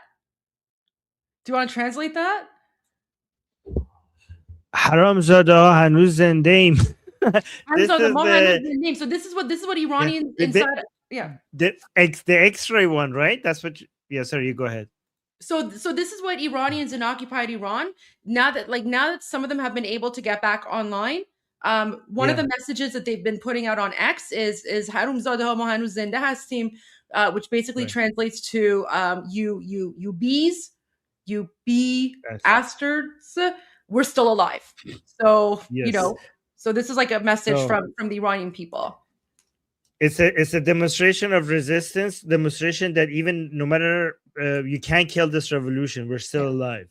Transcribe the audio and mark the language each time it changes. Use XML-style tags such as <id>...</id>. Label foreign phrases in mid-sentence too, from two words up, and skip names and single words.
<en>Do you want to translate that?</en> <fa>حرامزاده ها هنوز زنده ایم.</fa> <en>Name. So this is what Iranians inside. The X-ray one, right? That's what. Yeah, sorry, you go ahead. So this is what Iranians in occupied Iran, now that some of them have been able to get back online, one of the messages that they've been putting out on X is</en> <fa>حرامزاده ها ما هنوز زنده هستیم,</fa> <en>which basically translates to you bees, you bee bastards, we're still alive. So so this is like a message from the Iranian people. It's a demonstration of resistance, demonstration that even no matter you can't kill this revolution, we're still alive.</en>